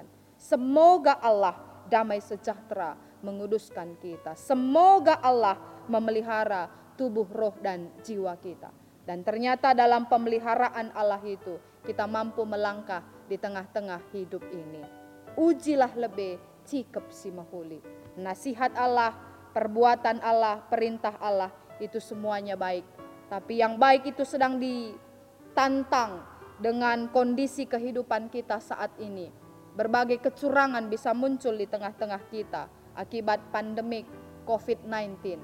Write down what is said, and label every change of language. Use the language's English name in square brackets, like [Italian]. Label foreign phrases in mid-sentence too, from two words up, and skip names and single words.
[Indonesian] Semoga Allah damai sejahtera menguduskan kita. Semoga Allah memelihara tubuh, roh, dan jiwa kita. Dan ternyata dalam pemeliharaan Allah itu kita mampu melangkah di tengah-tengah hidup ini. [Batak Karo] Ujilah lebe cikep si mahuli. [Indonesian] Nasihat Allah, perbuatan Allah, perintah Allah itu semuanya baik. Tapi yang baik itu sedang ditantang dengan kondisi kehidupan kita saat ini. Berbagai kecurangan bisa muncul di tengah-tengah kita akibat pandemik COVID-19.